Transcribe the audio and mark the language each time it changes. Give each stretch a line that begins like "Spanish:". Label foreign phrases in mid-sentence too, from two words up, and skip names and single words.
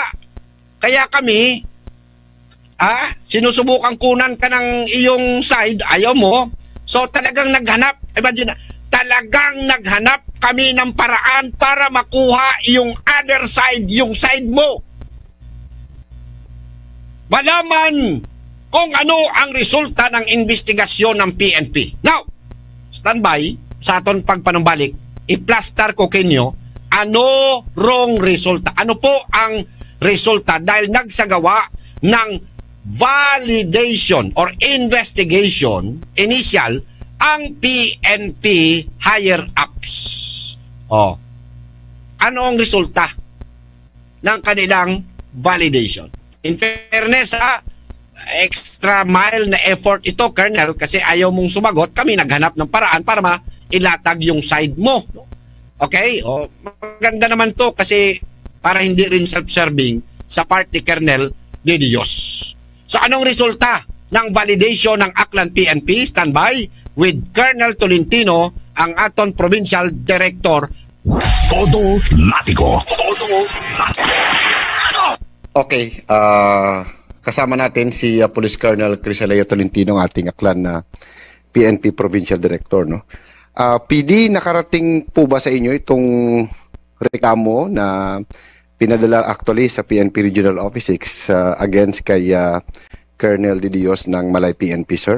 Filipino: Kaya kami, sinusubukan kunan ka ng iyong side, ayaw mo, so talagang naghanap, imagine, talagang naghanap kami ng paraan para makuha yung
English: other side,
Filipino: yung side mo. Malaman kung ano ang resulta ng investigasyon ng PNP. Now,
Aklanon: standby sa aton pagpanumbalik, i-plaster ko kinyo ano wrong resulta.
Filipino: Ano po ang resulta dahil nagsagawa ng
English: validation or investigation initial
Filipino: ang PNP higher-ups. Ano ang resulta ng kanilang validation?
English: In fairness, extra mile
Filipino: na effort ito, Colonel, kasi ayaw mong sumagot, kami naghanap ng paraan para mailatag yung side mo. Okay? Maganda naman to kasi para hindi rin self-serving sa part ni Colonel De Dios. So anong resulta ng validation ng Aklan PNP?
English: Standby with
Aklanon: Colonel Tolentino, ang aton Provincial Director.
Filipino: Todo Latigo. Todo Latigo. Okay, kasama natin si Police Colonel Crisaleo Tolentino, ang ating Aklan na PNP Provincial Director, no? PD, nakarating po ba sa inyo itong reklamo na pinadala actually sa PNP Regional Office 6 against kay Colonel De Dios ng Malay PNP, sir?